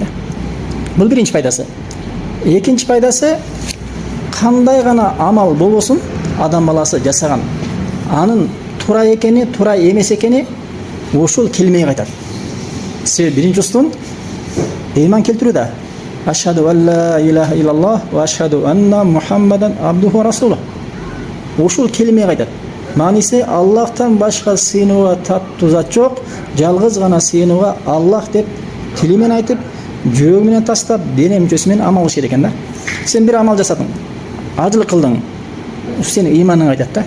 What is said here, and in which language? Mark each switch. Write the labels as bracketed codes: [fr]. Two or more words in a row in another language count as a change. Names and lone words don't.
[ky] Бул биринчи пайдасы. Экинчи пайдасы, кандай гана амал болбосун адам баласы жасаган, анын туура экени, туура эмес экени ошол келмей кайтат. Себеби биринчи устун ыйман келтирүү да. [ar] أشهد أن لا إله إلا الله وأشهد أن محمدا عبده ورسوله. [ky] Ошол келмей кайтат. Мааниси Аллахтан башка сыйынууга таттуу зат жок, жалгыз гана сыйынууга Аллах деп тили менен айтып, жүрөгү менен тастап, дене мүчөсү менен амал кылыш керек экен да. Сен бир амал жасадың, ажылык кылдың, сенин ыйманың айтат да.